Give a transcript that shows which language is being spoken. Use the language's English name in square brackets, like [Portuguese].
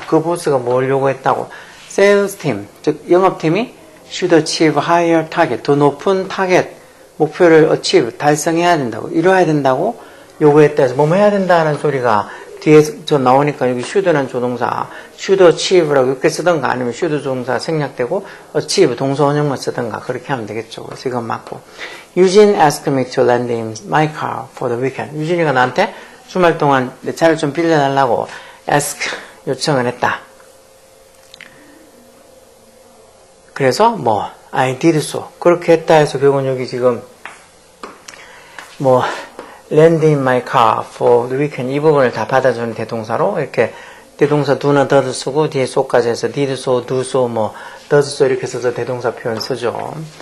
[Korean] 그 보스가 뭘 요구했다고 [English] sales team [Korean] 즉 영업팀이 [English] should achieve higher target [Korean] 더 높은 타겟 목표를 achieve 달성해야 된다고 이뤄야 된다고 요구했다 해서 뭐뭐 해야 된다는 소리가 뒤에 저 나오니까 여기 should는 조동사 [English] should achieve [Korean] 라고 이렇게 쓰던가 아니면 should 조동사 생략되고 achieve 동사 원형만 쓰던가 그렇게 하면 되겠죠. 그래서 이건 맞고 [English] Eugene asked me to lend him my car for the weekend. [Korean] 유진이가 나한테 주말 동안 내 차를 좀 빌려달라고 ask 요청을 했다. 그래서 뭐 [English] I did so [Korean] 그렇게 했다 해서 결국은 여기 지금 뭐 [English] lend in my car for the weekend [Korean] 이 부분을 다 받아주는 대동사로 이렇게 대동사 do나 does 쓰고 뒤에 so까지 해서 [English] did so, do so, [Korean] 뭐 [English] does so [Korean] 이렇게 써서 대동사 표현 쓰죠.